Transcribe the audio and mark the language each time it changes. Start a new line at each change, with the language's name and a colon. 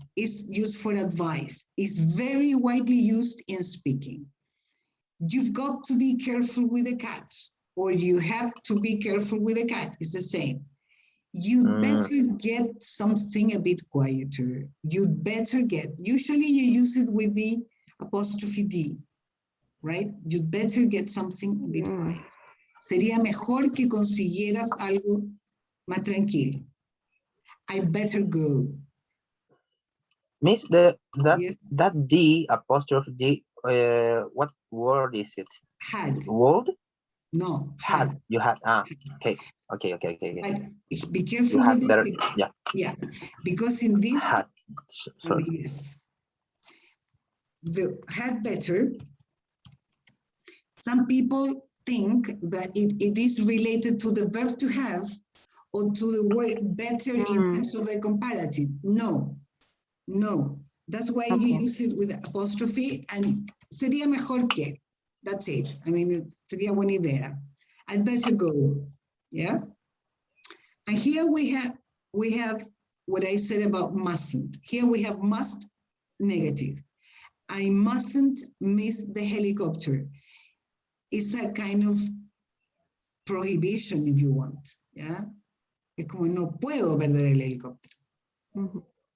English: Is used for advice. Is very widely used in speaking. You've got to be careful with the cats. or you have to be careful with a cat. It's the same. You'd better get something a bit quieter. You'd better get, usually you use it with the apostrophe D, right? You'd better get something a bit quiet.
Spanish: Sería mejor que consiguieras algo más tranquilo.
English: I better go. Miss, Yes. that D apostrophe D, what word is it? Had. Word? No, Had. You had. Okay. But be careful You had with better. it. Yeah. Yeah, because in this, Had. Sorry. yes, the had better, some people think that it is related to the verb to have or to the word better in terms of a comparative. No, no. That's why you use it with apostrophe and
Spanish: sería mejor que.
English: That's it. I mean,
Spanish: sería buena idea.
English: I'd better go. Yeah. And here we have what I said about mustn't. Here we have must negative. I mustn't miss the helicopter. It's a kind of prohibition if you want. Yeah.
Spanish: Es como no puedo perder el helicóptero.